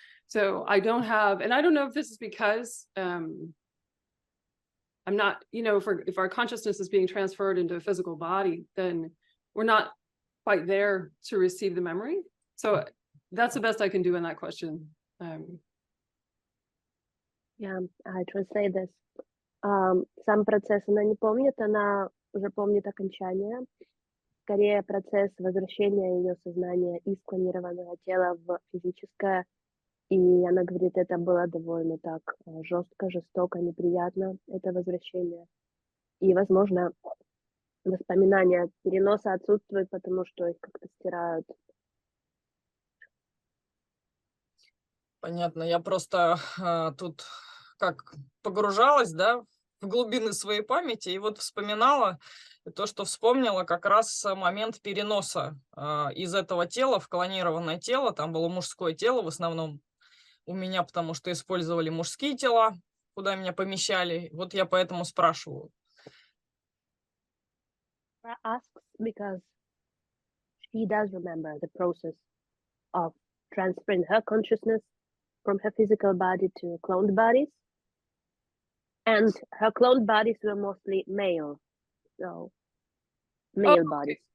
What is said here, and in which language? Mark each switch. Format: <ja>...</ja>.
<en>So I don't have, and I don't know if this is because I'm not, you know, if our consciousness is being transferred into a physical body, then we're not quite there to receive the memory. So that's the best I can do in that question. Yeah, I translate this.</en> <ru>Сам процесс она не помнит, она уже помнит окончание. Скорее процесс возвращения ее сознания из клонированного тела в физическое. И она говорит, это было довольно так жестко, жестоко, неприятно, это возвращение. И, возможно, воспоминания переноса отсутствуют, потому что их как-то стирают. Понятно, я просто тут как погружалась, да, в глубины своей памяти и вот вспоминала, и то, что вспомнила, как раз момент переноса из этого тела в клонированное тело. Там было мужское тело в основном у меня, потому что использовали мужские тела, куда меня помещали. Вот я поэтому спрашиваю.</ru> <en>Sarah asks because she does remember the process of transferring her consciousness from her physical body to cloned bodies. And her cloned bodies were mostly male, so male bodies.</en>